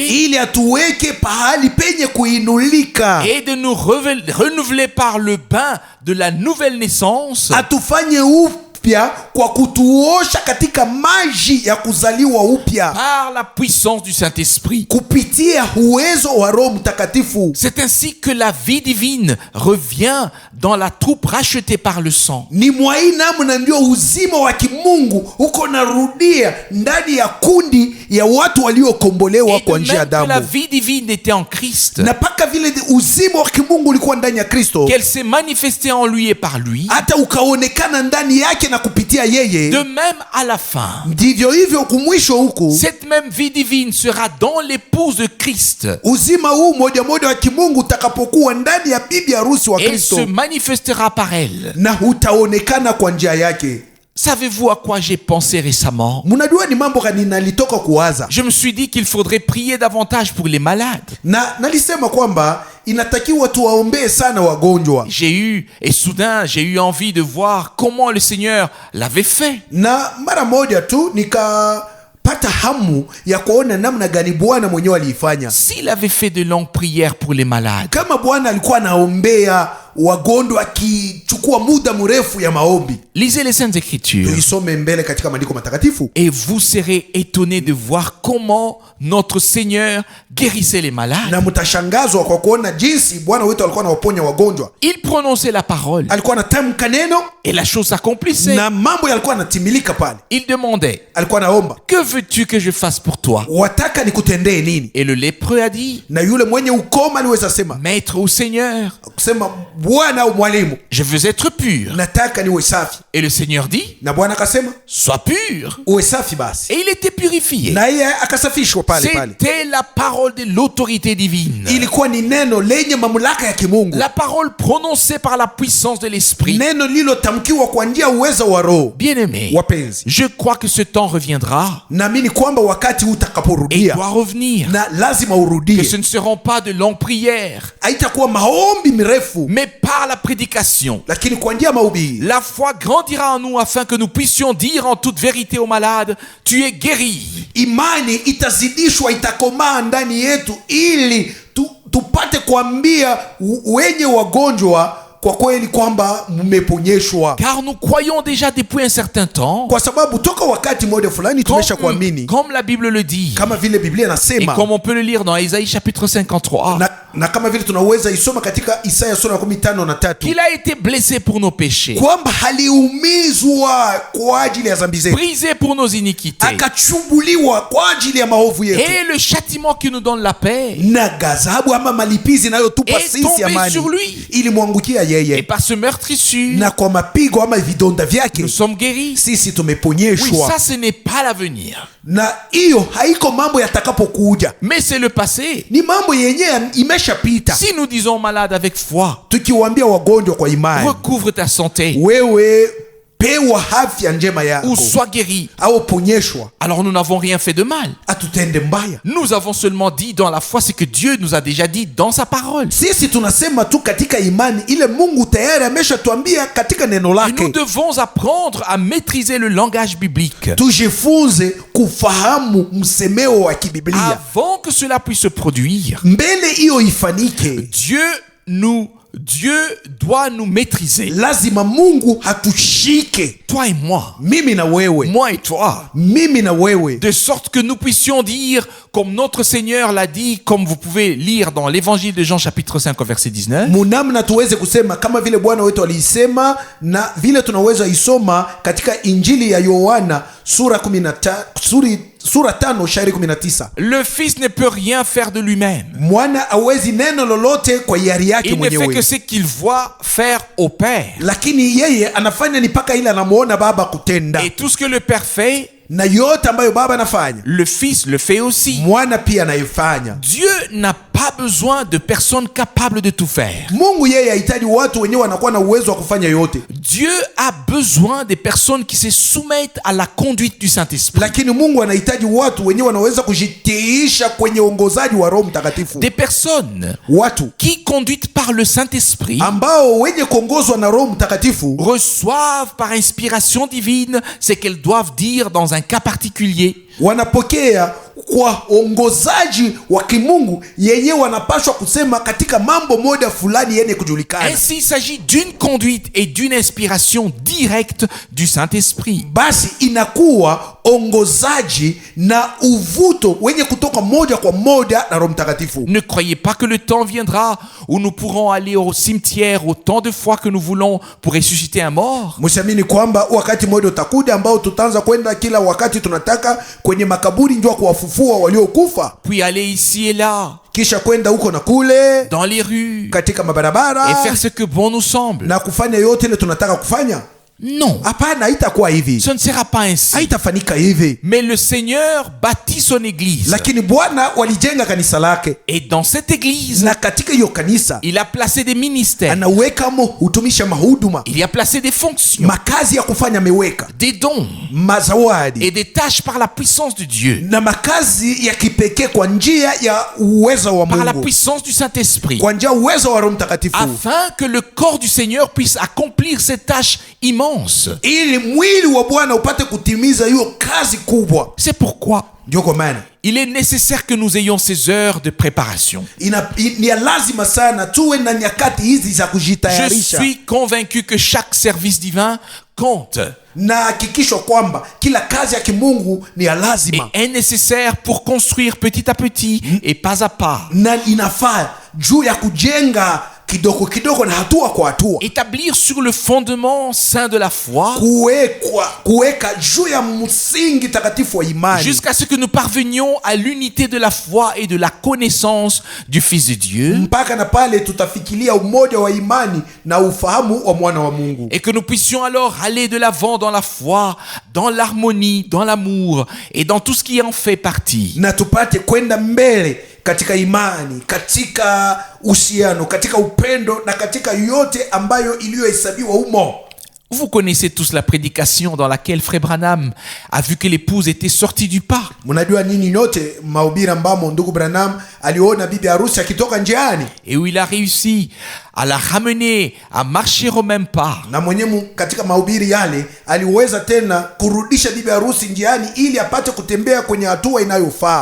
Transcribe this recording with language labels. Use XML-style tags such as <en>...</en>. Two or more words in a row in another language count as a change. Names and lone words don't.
<sw>ili atuweke pahali penye kuinulika,</sw> <fr>et de nous renouveler par le bain de la nouvelle naissance,</fr> <sw>atufanye upya kwa kutuosha katika maji ya kuzaliwa upya</sw> <fr>par la puissance du Saint-Esprit.</fr> <sw>kupitia uwezo wa Roho Mtakatifu.</sw> <fr>C'est ainsi que la vie divine revient dans la troupe rachetée par le sang.</fr> <sw>Ni mwa hii namna ndio uzima wa kimungu uko narudia ndani ya kundi ya watu waliokombolewa</sw> <fr>Et de</fr> <sw>kwa njia ya</sw> <fr>même que la</fr> <sw>damu,</sw> <fr>vie divine était en Christ,</fr> <sw>na mpaka vile uzima wa kimungu ulikuwa ndani ya Kristo,</sw> <fr>qu'elle s'est manifestée en lui et par lui,</fr> <sw>hata ukaonekana ndani yake na na kupitia yeye,</sw> <fr>de même à la fin,</fr> <sw>ndivyo hivyo kumwisho huku</sw> <fr>cette même vie divine sera dans l'épouse de Christ</fr> <sw>uzima huu moja moja wa kimungu utakapokuwa ndani ya bibi harusi wa</sw> <fr>et</fr> <sw>Kristo,</sw> <fr>se manifestera par elle.</fr> <sw>na utaonekana kwa njia yake.</sw> <fr>Savez-vous à quoi j'ai pensé récemment?</fr> <sw>Mnajua ni mambo gani nalitoka kuwaza,</sw> <fr>Je me suis dit qu'il faudrait prier davantage pour les malades.</fr> <sw>na nalisema kwamba inatakiwa tuwaombee sana wagonjwa,</sw> <fr>J'ai eu, et soudain, j'ai eu envie de voir comment le Seigneur l'avait fait.</fr> <sw>na mara moja tu nikapata hamu ya kuona namna gani Bwana mwenyewe aliifanya.</sw> <fr>S'il avait fait de longues prières pour les malades,</fr> <sw>Kama Bwana alikuwa anaombea wagonjwa akichukua muda mrefu ya maombi,</sw> <fr>lisez les Saintes Écritures</fr> <sw>tuisome mbele katika maandiko matakatifu,</sw> <fr>et vous serez étonnés de voir comment notre Seigneur guérissait les malades.</fr> <sw>na mtashangazwa kwa kuona jinsi Bwana wetu alikuwa anawaponya wagonjwa.</sw> <fr>Il prononçait la parole</fr> <sw>Alikuwa anatamka neno</sw> <fr>et la chose s'accomplissait.</fr> <sw>na mambo yalikuwa yanatimilika pale.</sw> <fr>Il demandait,</fr> <sw>Alikuwa anaomba,</sw> <fr>que veux-tu que je fasse pour toi?</fr> <sw>wataka nikutendee nini?</sw> <fr>Et le lépreux a dit,</fr> <sw>Na yule mwenye ukoma aliweza sema,</sw> <fr>Maître ou Seigneur,</fr> <sw>kusema Bwana au mwalimu,</sw> <fr>je veux être pur.</fr> <sw>nataka niwe safi.</sw> <fr>Et le Seigneur dit,</fr> <sw>Na Bwana akasema</sw> <fr>sois pur.</fr> <sw>uwe safi basi,</sw> <fr>Et il était purifié.</fr> <sw>na yeye akasafishwa pale pale.</sw> <fr>C'était la parole de l'autorité divine.</fr> <sw>Ilikuwa ni neno lenye mamlaka ya kimungu,</sw> <fr>La parole prononcée par la puissance de l'Esprit.</fr> <sw>neno lilotamkiwa kwa njia ya uwezo wa Roho.</sw> <fr>Bien-aimé,</fr> <sw>Wapenzi,</sw> <fr>je crois que ce temps reviendra</fr> <sw>naamini kwamba wakati</sw> <fr>et</fr> <sw>utakaporudia,</sw> <fr>doit revenir.</fr> <sw>na lazima</sw> <fr>Que</fr> <sw>urudie,</sw> <fr>ce ne seront pas de longues prières,</fr> <sw>haitakuwa maombi mirefu,</sw> <fr>mais par la prédication.</fr> <sw>lakini kwa njia ya mahubiri.</sw> <fr>La foi grandira en nous afin que nous puissions dire en toute vérité aux malades, tu es guéri.</fr> <sw>Imani itazidishwa, itakomaa ndani yetu, ili tupate kuambia wenye wagonjwa kwa kweli kwamba mmeponyeshwa,</sw> <fr>Car nous croyons déjà depuis un certain temps,</fr> <sw>kwa sababu toka wakati mmoja fulani tumesha kuamini,</sw> <fr>comme la Bible le dit,</fr> <sw>kama vile Biblia</sw> <fr>et</fr> <sw>inasema,</sw> <fr>comme on peut le lire dans Isaïe chapitre 53,</fr> <sw>na kama vile tunaweza isoma katika Isaya sura ya 15:3,</sw> <fr>qu'il a été blessé pour nos péchés,</fr> <sw>kwamba haliumizwa kwa ajili ya dhambi zetu,</sw> <fr>brisé pour nos iniquités,</fr> <sw>akachumbuliwa kwa ajili ya maovu yetu,</sw> <fr>et le châtiment qui nous donne la paix</fr> <sw>na ghadhabu ama malipizi inayotupa</sw> <fr>est</fr> <sw>sisi</sw> <fr>tombé</fr> <sw>amani</sw> <fr>sur lui.</fr> <sw>ilimwangukia</sw> <fr>Et</fr> <sw>yeye,</sw> <fr>par ce meurtrissure,</fr> <sw>na kwa mapigo ama vidonda vyake</sw> <fr>nous sommes guéris.</fr> <sw>sisi</sw> <fr>Oui,</fr> <sw>tumeponyeshwa.</sw> <fr>ça ce n'est pas l'avenir,</fr> <sw>Na hiyo haiko mambo yatakapokuja,</sw> <fr>mais c'est le passé.</fr> <sw>ni mambo yenyewe imeshapita.</sw> <fr>Si nous disons malade avec foi,</fr> <sw>Tukiwaambia wagonjwa kwa imani,</sw> <fr>recouvre ta santé</fr> <sw>wewe pewa afya njema yako</sw> <fr>ou sois guéri,</fr> <sw>au ponyeshwa,</sw> <fr>alors nous n'avons rien fait de mal.</fr> <sw>atutende mbaya.</sw> <fr>Nous avons seulement dit dans la foi ce que Dieu nous a déjà dit dans sa parole.</fr> <sw>Sisi tunasema tu katika imani ile Mungu tayari ameshatuambia katika neno</sw> <fr>Et nous</fr> <sw>lake.</sw> <fr>devons apprendre à maîtriser le langage biblique</fr> <sw>Tujifunze kufahamu msemeo wa kibiblia</sw> <fr>avant que cela puisse se produire.</fr> <sw>mbele hiyo ifanike.</sw> <fr>Dieu doit nous maîtriser.</fr> <sw>Lazima Mungu hatushike,</sw> <fr>Toi et moi.</fr> <sw>mimi na wewe,</sw> <fr>Moi et toi.</fr> <sw>mimi na wewe,</sw> <fr>De sorte que nous puissions dire, comme notre Seigneur l'a dit, comme vous pouvez lire dans l'évangile de Jean chapitre 5 au verset 19.</fr> <sw>munamna tuweze kusema kama vile Bwana wetu aliisema, na vile tunaweza isoma katika Injili ya Yohana sura 5 shairi 19.</sw> <fr>Le Fils ne peut rien faire de lui-même.</fr> <sw>Mwana hawezi neno lolote kwa hiari yake</sw> <fr>Il ne fait que</fr> <sw>mwenyewe,</sw> <fr>ce qu'il voit faire au Père.</fr> <sw>lakini yeye anafanya ni mpaka ile anamuona Baba kutenda,</sw> <fr>Et tout ce que le Père fait,</fr> <sw>na yote ambayo Baba anafanya</sw> <fr>le Fils le fait aussi.</fr> <sw>Mwana pia anaifanya.</sw> <fr>Dieu n'a pas besoin de personnes capables de tout faire.</fr> <sw>Mungu yeye hahitaji watu wenyewe wanakuwa na uwezo wa kufanya yote,</sw> <fr>Dieu a besoin des personnes qui se soumettent à la conduite du Saint-Esprit.</fr> <sw>lakini Mungu anahitaji watu wenyewe wanaweza kujitiisha kwenye uongozaji wa Roho Mtakatifu,</sw> <fr>Des personnes</fr> <sw>watu</sw> <fr>qui, conduites par le Saint-Esprit,</fr> <sw>ambao wenye kuongozwa na Roho Mtakatifu</sw> <fr>reçoivent par inspiration divine ce qu'elles doivent dire dans un cas particulier.</fr> <sw>wanapokea kwa ongozaji wa kimungu yenye wanapashwa kusema katika mambo moja fulani yenye kujulikana.</sw> <fr>Ainsi, il s'agit d'une conduite et d'une inspiration directe du Saint-Esprit.</fr> <sw>Basi inakuwa ongozaji na uvuto wenye kutoka moja kwa moja na Roho Mtakatifu.</sw> <fr>Ne croyez pas que le temps viendra où nous pourrons aller au cimetière autant de fois que nous voulons pour ressusciter un mort.</fr> <sw>Msiamini kwamba wakati mmoja utakuja ambao tutaanza kwenda kila wakati tunataka kwenye makaburi njoo kuwafufua waliokufa,</sw> <fr>Puis aller ici et là,</fr> <sw>kisha kwenda huko na kule</sw> <fr>dans les rues,</fr> <sw>katika</sw> <fr>et</fr> <sw>mabarabara</sw> <fr>faire ce que bon nous semble.</fr> <sw>na kufanya yote ile tunataka kufanya.</sw> <fr>Non,</fr> <sw>Hapana, haitakuwa hivi,</sw> <fr>ce ne sera pas ainsi.</fr> <sw>haitafanyika hivi.</sw> <fr>Mais le Seigneur bâtit son église.</fr> <sw>Lakini Bwana walijenga kanisa lake,</sw> <fr>Et dans cette église,</fr> <sw>na katika hiyo kanisa</sw> <fr>il a placé des ministères.</fr> <sw>anawekamo utumisha mahuduma,</sw> <fr>Il y a placé des fonctions,</fr> <sw>makazi ya kufanya ameweka,</sw> <fr>des dons</fr> <sw>mazawadi</sw> <fr>et des tâches par la puissance de Dieu,</fr> <sw>na makazi ya kipekee kwa njia ya uwezo wa</sw> <fr>par la</fr> <sw>Mungu,</sw> <fr>puissance du Saint-Esprit,</fr> <sw>kwa njia ya uwezo wa Roho Mtakatifu,</sw> <fr>afin que le corps du Seigneur puisse accomplir ces tâches immenses.</fr> <sw>ili mwili wa Bwana upate kutimiza hiyo kazi kubwa.</sw> <fr>C'est pourquoi</fr> <sw>Ndio kwa maana</sw> <fr>il est nécessaire que nous ayons ces heures de préparation.</fr> <sw>ni ya lazima sana tuwe na nyakati hizi za</sw> <fr>Je</fr> <sw>kujitayarisha,</sw> <fr>suis convaincu que chaque service divin compte</fr> <sw>na hakikisho kwamba kila kazi ya kimungu ni ya</sw> <fr>et</fr> <sw>lazima</sw> <fr>est nécessaire pour construire petit à petit et pas à pas.</fr> <sw>na inafaa juu ya kujenga kidogo kidogo na hatua kwa hatua,</sw> <fr>Établir sur le fondement saint de la foi</fr> <sw>kuweka juu ya msingi takatifu wa imani,</sw> <fr>jusqu'à ce que nous parvenions à l'unité de la foi et de la connaissance du Fils de Dieu</fr> <sw>mpaka na pale tutafikiria umoja wa imani na ufahamu wa mwana wa Mungu,</sw> <fr>et que nous puissions alors aller de l'avant dans la foi, dans l'harmonie, dans l'amour et dans tout ce qui en fait partie.</fr> <sw>na tupate kwenda mbele katika imani, katika uhusiano, katika upendo na katika yote ambayo iliyohesabiwa humo.</sw> <fr>Vous connaissez tous la prédication dans laquelle Frère Branham a vu que l'épouse était sortie du pas.</fr> <sw>Mnajua nini nyote mahubiri ambamo ndugu Branham aliona bibi harusi akitoka njiani,</sw> <fr>Et où il a réussi à la ramener à marcher au même pas.</fr> <sw>na mwenyewe katika mahubiri yale aliweza tena kurudisha bibi harusi njiani ili apate kutembea kwenye hatua inayofaa.</sw>